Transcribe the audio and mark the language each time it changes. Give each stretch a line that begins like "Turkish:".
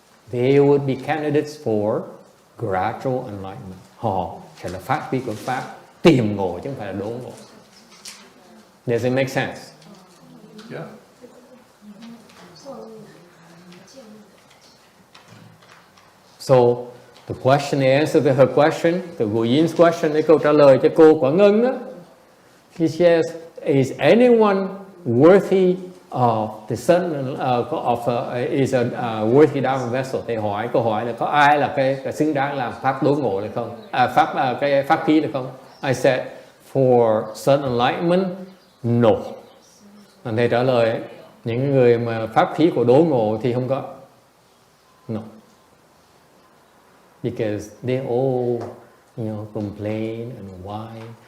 English: They would be candidates for gradual enlightenment.
Vietnamese: Họ sẽ là phát huy của pháp tìm ngộ chứ không phải là đốn ngộ.
English: Does it make sense? Yeah. So the question, the answer to her question, to Guyin's question,
Vietnamese: cái câu trả lời cho cô Quả Ngân đó.
English: He says, is anyone worthy of the son is a worthy Dharma vessel?
Vietnamese: Thầy hỏi câu hỏi là có ai là cái xứng đáng làm pháp đốn ngộ hay không? Cái pháp khí được không?
English: I said for sudden enlightenment, no.
Vietnamese: Và thầy trả lời những người mà pháp khí của đốn ngộ thì không có.
English: No. Because they all, complain and whine.